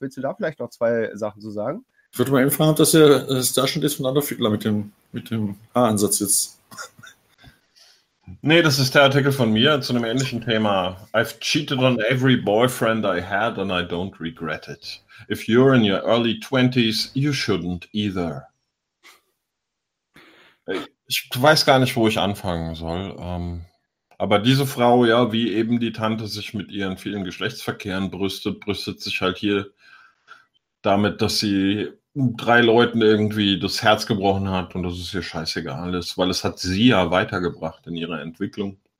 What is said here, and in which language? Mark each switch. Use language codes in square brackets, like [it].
[de] Willst du da vielleicht noch zwei Sachen zu sagen? Ich würde mal eben fragen, ob das ja da schon ist von Adolf Hitler mit dem Haaransatz jetzt. Nee, das ist der Artikel von mir zu einem ähnlichen Thema. [en] I've cheated on every boyfriend I had and I don't regret it. If you're in your early 20s, you shouldn't either. [de] Ich weiß gar nicht, wo ich anfangen soll. Aber diese Frau, ja, wie eben die Tante sich mit ihren vielen Geschlechtsverkehren brüstet sich halt hier damit, dass sie drei Leuten irgendwie das Herz gebrochen hat und das ist ihr scheißegal ist, weil es hat sie ja weitergebracht in ihrer Entwicklung.